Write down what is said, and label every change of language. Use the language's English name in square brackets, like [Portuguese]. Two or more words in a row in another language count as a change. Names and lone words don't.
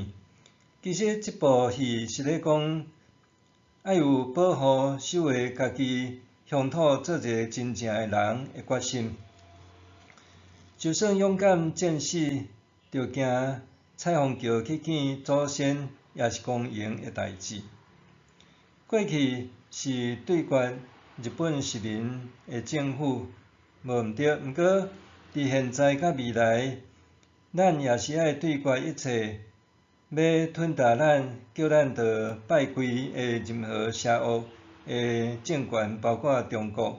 [Min Nan Chinese] 其实这部戏是咧讲，爱有保护、守卫家己乡土，做一个真正的人的决心。就算勇敢战死，着行彩虹桥去见祖先，也是公营的代志。过去是对决日本殖民的政府，无毋对。毋过，伫现在甲未来，咱也是爱对决一切要吞踏咱、叫咱着拜跪的任何邪恶的政权，包括中国。